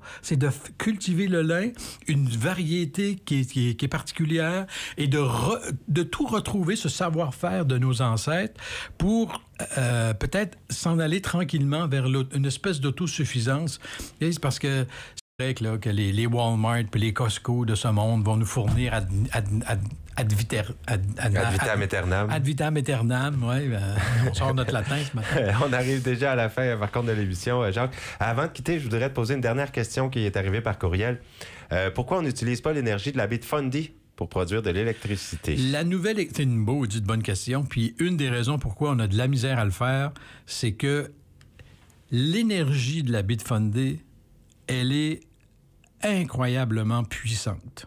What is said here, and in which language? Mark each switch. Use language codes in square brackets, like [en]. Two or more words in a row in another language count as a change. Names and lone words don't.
[fr] C'est de cultiver le lin, une variété qui est particulière, et de tout retrouver, ce savoir-faire de nos ancêtres, pour peut-être s'en aller tranquillement vers une espèce d'autosuffisance. Et c'est parce que que les Walmart et les Costco de ce monde vont nous fournir [la] ad vitam aeternam. Ad vitam aeternam, [fr] oui. On sort notre latin ce matin. On arrive déjà à la fin, par contre, de l'émission, Jacques. Avant de quitter, je voudrais te poser une dernière question qui est arrivée par courriel. Pourquoi on n'utilise pas l'énergie de la baie de Fundy pour produire de l'électricité? La nouvelle... C'est une bonne question. Puis une des raisons pourquoi on a de la misère à le faire, c'est que l'énergie de la baie de Fundy, elle est incroyablement puissante.